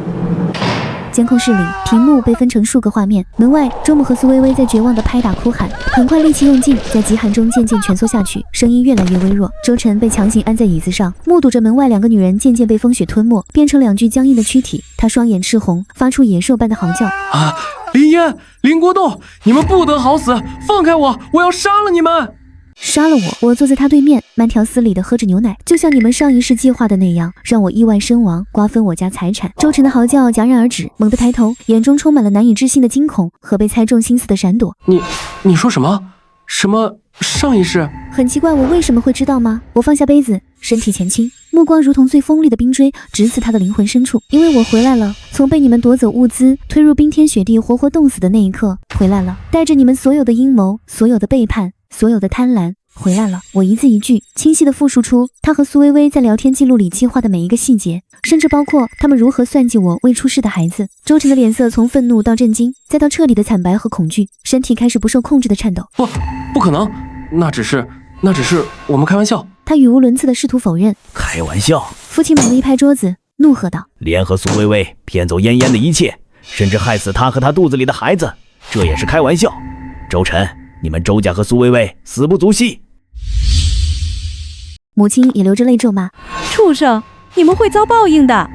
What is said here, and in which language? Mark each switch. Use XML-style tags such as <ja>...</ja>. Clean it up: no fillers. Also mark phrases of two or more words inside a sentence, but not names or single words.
<zh>監控室裡，屏幕被分成數個畫面。門外，周母和蘇微微在絕望的拍打哭喊，很快力氣用盡，在極寒中漸漸蜷縮下去，聲音越來越微弱。周晨被強行按在椅子上，目睹着门外2個女人漸漸被風雪吞沒，變成2具僵硬的軀體。他雙眼赤紅，發出野獸般的嚎叫： 啊！林嫣、林國棟，你們不得好死！放開我！我要殺了你們！殺了我！我坐在他對面，慢條斯理地喝着牛奶，就像你們上一世計劃的那樣，讓我意外身亡，瓜分我家財產。周晨的嚎叫戛然而止，猛地抬頭，眼中充滿了難以置信的驚恐和被猜中心思的閃躲。你說什麼？什麼上一世？很奇怪，我為什麼會知道嗎？我放下杯子，身體前傾，目光如同最鋒利的冰錐，直刺他的靈魂深處。因為我回來了，從被你們奪走物資，推入冰天雪地，活活凍死的那一刻回來了，帶着你們所有的陰謀，所有的背叛，所有的貪婪。回來了。我一字一句清晰地複述出他和蘇微微在聊天記錄裡計劃的每一個細節，甚至包括他們如何算計我未出世的孩子。周晨的臉色從憤怒到震驚，再到徹底的慘白和恐懼，身體開始不受控制的顫抖。不可能，那只是我們開玩笑。他語無倫次地試圖否認。開玩笑！父親猛地一拍桌子，怒喝道： 聯合蘇微微騙走嫣嫣的一切，甚至害死她和她肚子裡的孩子，這也是開玩笑。周晨，你們周家和蘇微微死不足惜。母親也流着淚咒罵： 畜生，你們會遭報應的。</zh>